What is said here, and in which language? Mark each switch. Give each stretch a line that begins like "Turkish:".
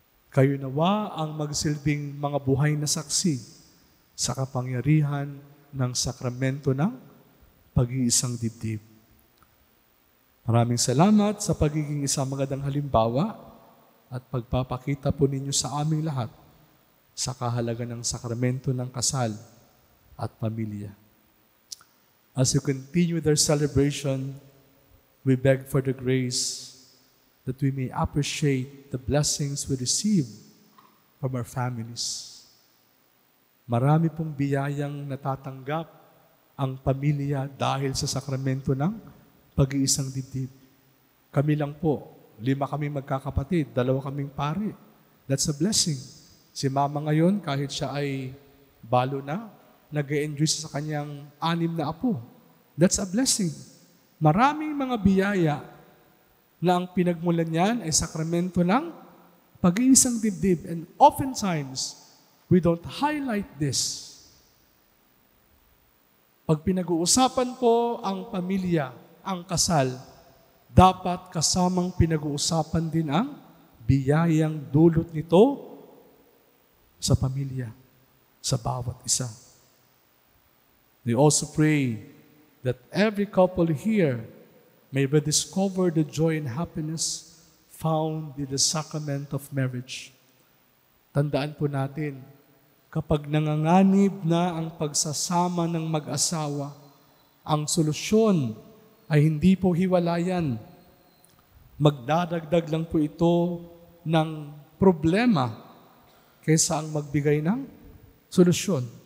Filipino: Kayo nawa ang magsilbing mga buhay na saksi sa kapangyarihan ng sakramento ng pag-iisang dibdib. Maraming salamat sa pagiging isang magandang halimbawa at pagpapakita po ninyo sa aming lahat sa kahalagan ng sakramento ng kasal at pamilya.
English: As you continue their celebration, we beg for the grace that we may appreciate the blessings we receive from our families.
Filipino: Marami pong biyayang natatanggap ang pamilya dahil sa sakramento ng pag-iisang dibdib. Kami lang po, 5 kaming magkakapatid, 2 kaming pari.
English: That's a blessing.
Filipino: Si mama ngayon, kahit siya ay balo na, nag-e-enjoy sa kanyang 6 na apo.
English: That's a blessing.
Filipino: Maraming mga biyaya na ang pinagmulan niyan ay sakramento ng pag-iisang dibdib.
English: And oftentimes, we don't highlight this.
Filipino: Pag pinag-uusapan po ang pamilya, ang kasal, dapat kasamang pinag-uusapan din ang biyayang dulot nito sa pamilya, sa bawat isa.
English: We also pray that every couple here may rediscover the joy and happiness found in the sacrament of marriage.
Filipino: Tandaan po natin, kapag nanganganib na ang pagsasama ng mag-asawa, ang solusyon ay hindi po hiwalayan. Magdadagdag lang po ito ng problema kaysa ang magbigay ng solusyon.